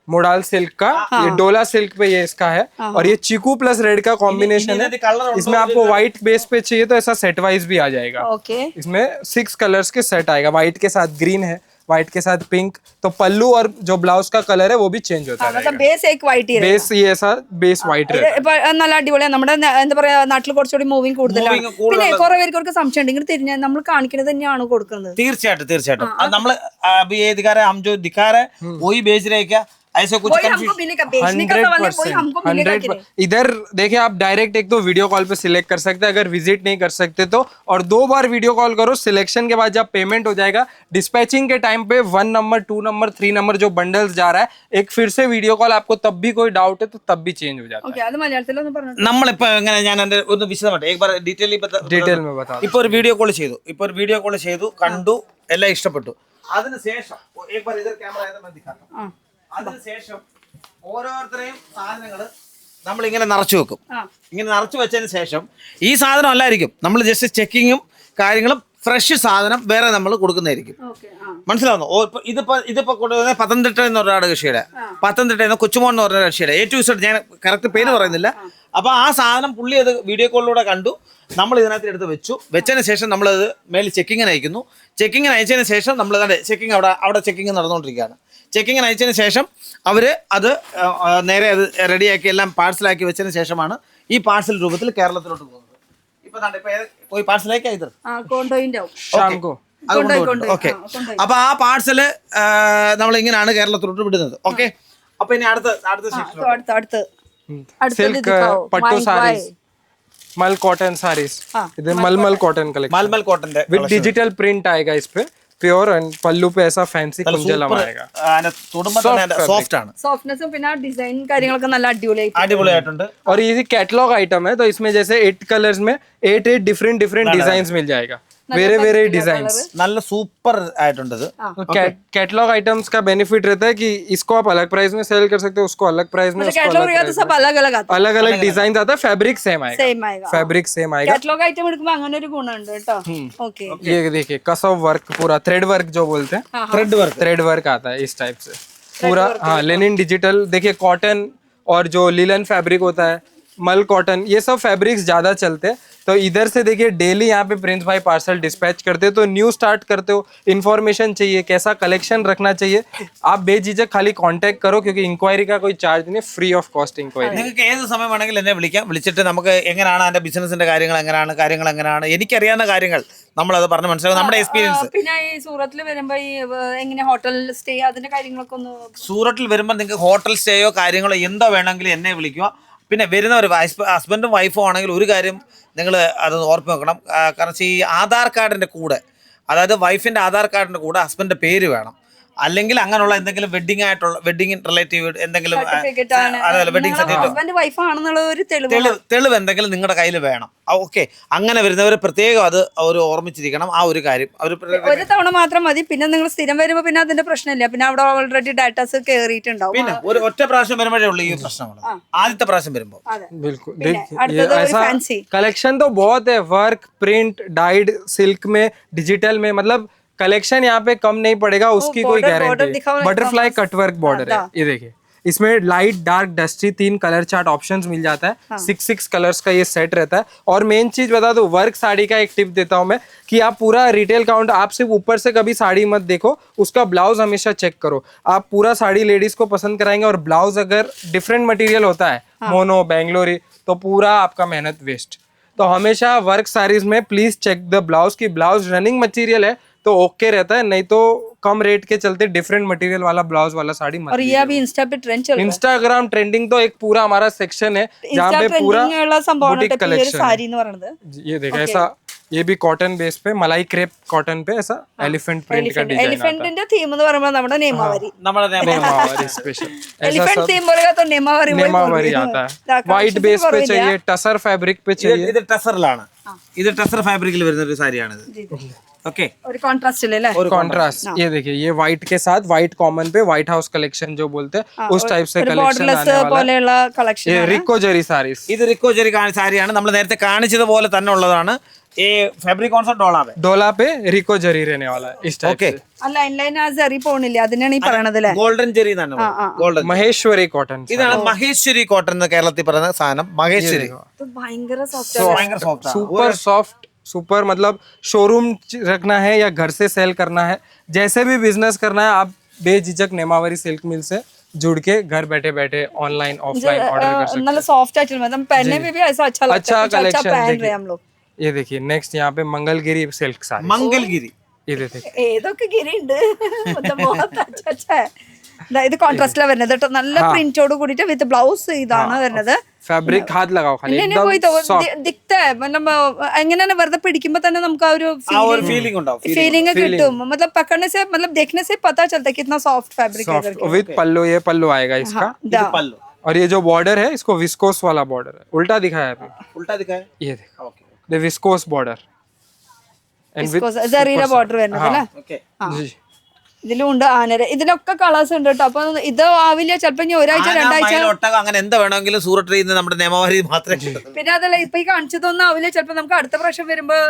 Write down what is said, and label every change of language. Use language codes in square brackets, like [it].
[hi] Modal silk का, ये डोला सिल्क पे ये इसका है, और ये चीकू प्लस रेड का कॉम्बिनेशन है. इसमें आपको व्हाइट बेस पे चाहिए तो ऐसा सेट वाइज भी आ जाएगा. [en] Okay. [hi] इसमें 6 कलर्स के सेट आएगा. व्हाइट के साथ ग्रीन है, व्हाइट के साथ पिंक, तो पल्लू और जो ब्लाउज का कलर है वो भी चेंज होता मतलब रहेगा. [en] base एक white [hi] बेस ये ऐसा बेस व्हाइट रहता है. [ml] ഇപ്പൊ നല്ല അടിപൊളിയാണ്. നമ്മുടെ എന്താ പറയാ നാട്ടിൽ കുറച്ചുകൂടി മൂവിങ് കൂടുതലാണ്. പിന്നെ കുറെ പേർക്ക് സംശയം ഉണ്ട്, ഇങ്ങനെ തിരിഞ്ഞാൽ നമ്മൾ കാണിക്കുന്നത് തന്നെയാണ് കൊടുക്കുന്നത്. തീർച്ചയായിട്ടും അത് നമ്മള് [hi] अभी ये दिखा रहे हैं, हम जो दिखा रहे हैं वही बेच रहे हैं क्या? ऐसे कुछ वही हमको मिलेगा, बेचने का सवाल है, वही हमको मिलेगा कि नहीं? 100%. इधर देखिए आप डायरेक्ट एक तो वीडियो कॉल पे सिलेक्ट कर सकते हैं, अगर विजिट नहीं कर सकते तो, और 2 बार वीडियो कॉल करो. सिलेक्शन के बाद जब पेमेंट हो जाएगा, डिस्पैचिंग के टाइम पे 1 नंबर 2 नंबर 3 नंबर जो बंडल्स जा रहा है, एक फिर से वीडियो कॉल आपको तब भी कोई डाउट है तो तब भी चेंज हो जाता है. [ml] ഓക്കെ, അത് മലയാളത്തിലൊന്നും പറഞ്ഞു. നമ്മളിപ്പോ എങ്ങനെ ഞാൻ എന്റെ ഒന്ന് വിശദമായിട്ട് [hi] एक बार डिटेल में बता [ml] ഇപ്പൊ ഒരു വീഡിയോ കോൾ ചെയ്തു, കണ്ടു, എല്ലാം ഇഷ്ടപ്പെട്ടു. അതിനുശേഷം [hi] एक बार इधर कैमरा है तो मैं दिखाता हूं. [ml] അതിനുശേഷം ഓരോരുത്തരെയും സാധനങ്ങൾ നമ്മൾ ഇങ്ങനെ നിറച്ചു വെക്കും. ഇങ്ങനെ നിറച്ചു വെച്ചതിന് ശേഷം ഈ സാധനം അല്ലായിരിക്കും, നമ്മൾ ജസ്റ്റ് ചെക്കിങ്ങും കാര്യങ്ങളും ഫ്രഷ് സാധനം വേറെ നമ്മൾ കൊടുക്കുന്നതായിരിക്കും. മനസ്സിലാവുന്നു? ഇതിപ്പോ കൊണ്ടുവന്ന പത്തനംതിട്ട എന്ന് പറഞ്ഞ കക്ഷിയുടെ, പത്തനംതിട്ടയിൽ നിന്ന് കൊച്ചുമോൻ എന്ന് പറഞ്ഞ കക്ഷിയുടെ A to Z, ഞാൻ കറക്റ്റ് പേര് പറയുന്നില്ല. അപ്പൊ ആ സാധനം പുള്ളി അത് വീഡിയോ കോളിലൂടെ കണ്ടു, നമ്മൾ ഇതിനകത്ത് എടുത്ത് വെച്ചതിന് ശേഷം നമ്മളത് മേളിൽ ചെക്കിങ്ങിന് അയക്കുന്നു. ചെക്കിങ്ങിന് അയച്ചതിന് ശേഷം നമ്മൾ ചെക്കിങ് അവിടെ ചെക്കിങ് നടന്നുകൊണ്ടിരിക്കുകയാണ്. ചെക്കിങ്ങിന് അയച്ചതിന് ശേഷം അവർ അത് നേരെ അത് റെഡിയാക്കി എല്ലാം പാഴ്സലാക്കി വെച്ചതിന് ശേഷമാണ് ഈ പാഴ്സൽ രൂപത്തിൽ കേരളത്തിലോട്ട് പോകുന്നത്. ഇപ്പൊ പാഴ്സലേക്ക് ഇത് [hi] शाम को. [en] Okay. [ml] അപ്പൊ ആ പാഴ്സല് നമ്മൾ ഇങ്ങനെയാണ് കേരളത്തിലോട്ട് വിടുന്നത്. ഓക്കെ. അപ്പൊ ഇനി അടുത്ത [hi] सिल्क पट्टू सारीज, मल कॉटन सारीज, इधर मलमल cotton collection, [ml] malmal കോട്ടന്റെ [hi] with digital print आएगा इस पे. प्योर एंड पल्लू पे ऐसा फैंसी कुंजलम आएगा [ml] സോഫ്റ്റ് ആണ്, സോഫ്റ്റ്നെസ്സും പിന്നെ ഡിസൈൻ കാര്യങ്ങളൊക്കെ നല്ല അടിപൊളിയായി അടിപൊളിയായിട്ടുണ്ട്. [hi] और ये कैटलॉग आइटम है, तो इसमें जैसे 8 कलर्स में 8 डिफरेंट डिजाइन मिल जाएगा, वेरे डिजाइन. [ml] നല്ല സൂപ്പർ ആയിട്ടുണ്ട് ഇത്. [hi] कैटलॉग आइटम्स का बेनिफिट रहता है कि इसको आप अलग प्राइस में सेल कर सकते हो, उसको अलग प्राइस में, कैटलॉग तो सब अलग अलग आता अलग अलग डिजाइन आता है. फैब्रिक सेम आएगा, സെയിം ആയേगा. फैब्रिक सेम आएगा. [ml] कैटलॉग आइटम എടുക്കുമ്പോൾ അങ്ങനെ ഒരു ഗുണമുണ്ട് കേട്ടോ. [en] okay [hi] ये देखिए कसव वर्क, पूरा थ्रेड वर्क जो बोलते हैं, थ्रेड वर्क आता है इस टाइप से पूरा. हाँ, लेनिन डिजिटल. देखिए कॉटन और जो लिलन फैब्रिक होता है, मल कॉटन, ये सब फैब्रिक्स ज्यादा चलते हैं. तो इधर से देखिए डेली यहाँ पे प्रिंस भाई पार्सल डिस्पैच करते हो. तो न्यू स्टार्ट करते हो, इन्फॉर्मेशन चाहिए, कैसा कलेक्शन रखना चाहिए, आप बेझिझक खाली कांटेक्ट करो, क्योंकि इंक्वायरी का कोई चार्ज नहीं, फ्री ऑफ कॉस्ट इंक्वायरी. [ml] നിങ്ങൾക്ക് ഏത് സമയം വേണമെങ്കിലും എന്നെ വിളിക്കാം. വിളിച്ചിട്ട് നമുക്ക് എങ്ങനെയാണ് അതിന്റെ ബിസിനസിന്റെ കാര്യങ്ങൾ എങ്ങനെയാണ് എനിക്കറിയാവുന്ന കാര്യങ്ങൾ നമ്മളത് പറഞ്ഞ് മനസ്സിലാക്കും, നമ്മുടെ എക്സ്പീരിയൻസ്. പിന്നെ ഈ സൂറത്തിൽ വരുമ്പോ ഈ എങ്ങനെ ഹോട്ടൽ സ്റ്റേ അതിന്റെ കാര്യങ്ങളൊക്കെ ഒന്ന് സൂറത്തിൽ വരുമ്പോൾ നിങ്ങൾക്ക് ഹോട്ടൽ സ്റ്റേയോ കാര്യങ്ങളോ എന്തോ വേണമെങ്കിലും എന്നെ വിളിക്കുക. പിന്നെ വരുന്നവർ ഹസ്ബൻഡും വൈഫും ആണെങ്കിൽ ഒരു കാര്യം നിങ്ങൾ അത് ഓർമ്മ വെക്കണം. കാരണം ഈ ആധാർ കാർഡിൻ്റെ കൂടെ, അതായത് വൈഫിൻ്റെ ആധാർ കാർഡിൻ്റെ കൂടെ ഹസ്ബൻഡിൻ്റെ പേര് വേണം. അല്ലെങ്കിൽ അങ്ങനെയുള്ള എന്തെങ്കിലും വെഡിങ് റിലേറ്റീവ് എന്തെങ്കിലും അതല്ല വെഡിങ് സർട്ടിഫിക്കറ്റ്, ഹസ്ബൻഡ് വൈഫ് ആണെന്നുള്ള ഒരു തെളിവ് തെളിവ് എന്തെങ്കിലും നിങ്ങളുടെ കയ്യിൽ വേണം. ഓക്കെ, അങ്ങനെ വരുന്നവർ പ്രത്യേകം അത് അവർ ഓർമ്മിച്ചിരിക്കണം. ആ ഒരു കാര്യം ഒരു തവണ മാത്രം മതി. പിന്നെ നിങ്ങൾ സ്ഥിരം വരുമ്പോൾ പിന്നെ അതിന്റെ പ്രശ്നമില്ല. പിന്നെ അവിടെ ഓൾറെഡി ഡാറ്റാസ് കയറിയിട്ടുണ്ടാവും. പിന്നെ ഒരു ഒറ്റ പ്രാവശ്യം വരുമ്പോഴേ ഉള്ളൂ ഈ പ്രശ്നങ്ങൾ. ആദ്യത്തെ പ്രാവശ്യം വരുമ്പോൾ [hi] बिल्कुल. ऐसा कलेक्शन तो बहुत है, वर्क, प्रिंट, डाइड, सिल्क में, डिजिटल में, मतलब कलेक्शन यहाँ पे कम नहीं पड़ेगा, उसकी कोई गारंटी. बटरफ्लाई कटवर्क बॉर्डर है, ये देखिए. इसमें light, dark, dusty 3 colour chart options मिल जाता है. 6 कलर्स का ये सेट रहता है. और मेन चीज बता दो, वर्क साड़ी का एक टिप देता हूँ मैं, कि आप पूरा रिटेल काउंट, आप सिर्फ ऊपर से कभी साड़ी मत देखो, उसका ब्लाउज हमेशा चेक करो. आप पूरा साड़ी लेडीज को पसंद कराएंगे और ब्लाउज अगर डिफरेंट मटेरियल होता है, मोनो, बेंगलोरी, तो पूरा आपका मेहनत वेस्ट. तो हमेशा वर्क साड़ीज में प्लीज चेक द ब्लाउज, की ब्लाउज रनिंग मटेरियल है तो ओके रहता है, नहीं तो कम रेट के चलते डिफरेंट मटेरियल वाला ब्लाउज वाला साड़ी मत. और ये अभी इंस्टा पे ट्रेंड चल रहा है. इंस्टाग्राम ट्रेंडिंग तो एक पूरा हमारा सेक्शन है जहाँ पे पूरा बुटीक कलेक्शन. [ml] साड़ी എന്ന് പറയുന്നത് [hi] ये देखा ऐसा, ये भी कॉटन बेस पे, मलाई क्रेप कॉटन पे ऐसा एलिफेंट प्रिंट का डिजाइन आता है. [ml] എലിഫന്റിന്റെ തീം എന്ന് പറയുമ്പോൾ നമ്മുടെ നിയമാവരി, നമ്മുടെ [hi] नेमावरी स्पेशल, എലിഫന്റ് തീം बोलेगा तो नेमावरी नेमावरी आता है. वाइट बेस पे चाहिए, टसर फैब्रिक पे चाहिए. [ml] ഇത് ടെസറിലാണ്, ഇത് ടെസർ ഫാബ്രിക്കിൽ വരുന്ന ഒരു സാരിയാണിത്. [en] okay, [ml] ഒരു കോൺട്രാസ്റ്റ് അല്ലേ? [en] Contrast. [hi] ये देखिए, ये व्हाइट के साथ व्हाइट कॉमन पे व्हाइट हाउस कलेक्शन जो बोलते हैं, उस टाइप से कलेक्शन [en] borderless [hi] आने वाला है. [ml] പോലെയുള്ള കളക്ഷൻ. [hi] ये रिको जरी सारीस, [ml] ഇത് റിക്കോ ജെറി സാരിയാണ്. നമ്മൾ നേരത്തെ കാണിച്ചതുപോലെ തന്നെ ഉള്ളതാണ്. ഈ ഫാബ്രിക് കോൺസെപ്റ്റ് ഡോളാവേ, [hi] डोला पे रिको जरी रहने वाला है इस टाइप [en] Okay. [hi] से. [ml] ആ ലൈൻ ലൈൻ ആ ജെറി പോണില്ല, അതിനാണ് ഈ പറയണത് അല്ലേ? ഗോൾഡൻ ജെറി എന്നാണ് ഗോൾഡൻ. [hi] महेश्वरी कॉटन. [ml] ഇതാണ് മഹേശ്വരി കോട്ടൺ എന്ന് കേരളത്തിൽ പറയുന്ന സാധനം. മഹേശ്വരി ഇത് ഭയങ്കര സോഫ്റ്റ്. ഭയങ്കര സോഫ്റ്റ്. [hi] सुपर सॉफ्ट, सुपर, मतलब शोरूम रखना है या घर से सेल करना है, जैसे भी बिजनेस करना है, आप बेझिझक नेमावरी सिल्क मिल से जुड़ के घर बैठे बैठे ऑनलाइन ऑफलाइन ऑर्डर कर सकते [ml] നല്ല സോഫ്റ്റ് ആയിട്ട് [hi] मतलब पहनने में भी ऐसा अच्छा लगता अच्छा है, कुछ अच्छा [en] collection [hi] पहन देखिए. रहे हैं हम लोग. हैं. ये देखिए नेक्स्ट यहाँ पे मंगलगिरी सिल्क साड़ी. [ml] മംഗൽഗിരി. [hi] ये देखिए [ml] ഏതൊക്കെ ഗിരി ഉണ്ട്. [hi] मतलब बहुत अच्छा अच्छा है. [ml] ദാ ഇത് കോൺട്രാസ്റ്റിലാ വരുന്നത് കേട്ടോ. നല്ല പ്രിന്റോട് കൂടിയിട്ട് വിത്ത് ബ്ലൗസ് ഇതാണ് വരുന്നത്. [hi] फैब्रिक हाथ लगाओ खाली, [ml] ഇങ്ങനെ പോയി ദിക്ത [hi] मतलब [ml] എങ്ങനെയാണ് വെറുതെ പിടിക്കുമ്പോ തന്നെ നമുക്ക് ആ ഒരു ആ ഒരു ഫീലിംഗ് ഉണ്ടാവും. [hi] फीलिंग किട്ടും. मतलब पकड़ने से मतलब देखने से पता चलता है कितना सॉफ्ट फैब्रिक है करके. विद पल्लू, ये पल्लू आएगा इसका. [ml] ഇത് പല്ലു. [hi] और ये जो बॉर्डर है, इसको विस्कोस वाला बॉर्डर है. उल्टा दिखाया है अभी, ഉൾട്ടാ ദിഖായ. ये देखो, [en] the viscose border and with [ml] ജെറിയുടെ border വരുന്നത് അല്ലേ? [en] Okay. [hi] जी. [ml] ഇതിലും ഉണ്ട് ആനര. ഇതിലൊക്കെ കളേഴ്സ് ഉണ്ട് കേട്ടോ. അപ്പൊ ഇത് ആവില്ല ചിലപ്പോ ഇനി ഒരാഴ്ച രണ്ടാഴ്ച. ഒട്ടകം അങ്ങനെ എന്താ വേണമെങ്കിലും സൂറത്തിൽ നിന്ന് നമ്മുടെ നിയമാവരി മാത്രമേ കിട്ടൂ. പിന്നെ അതല്ല ഇപ്പൊ ഈ കാണിച്ചതൊന്നും ആവില്ല ചിലപ്പോ നമുക്ക് അടുത്ത പ്രാവശ്യം വരുമ്പോ